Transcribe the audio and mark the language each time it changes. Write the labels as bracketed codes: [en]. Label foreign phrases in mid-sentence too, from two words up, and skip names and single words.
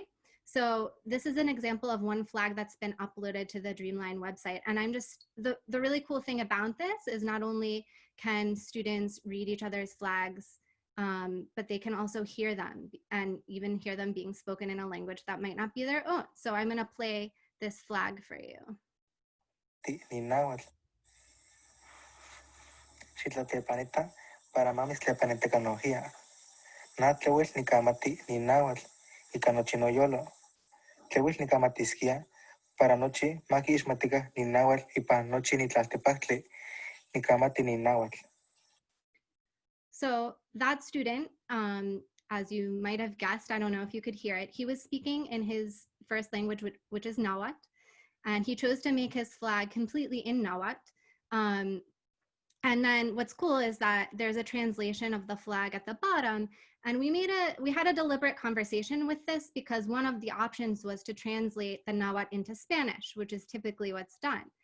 [en] So this is an example of one flag that's been uploaded to the Dreamline website. And the really cool thing about this is not only can students read each other's flags, but they can also hear them and even hear them being spoken in a language that might not be their own. So I'm going to play this flag for you. [nah] Para noche, maki ismatica ni náhuatl ipa noche ni tlaltepactle ni kamati ni náhuatl. [en] So that student, as you might have guessed, I don't know if you could hear it, he was speaking in his first language, which is Nahuatl, and he chose to make his flag completely in Nahuatl. And then what's cool is that there's a translation of the flag at the bottom, and we had a deliberate conversation with this because one of the options was to translate the Nahuatl into Spanish, which is typically what's done.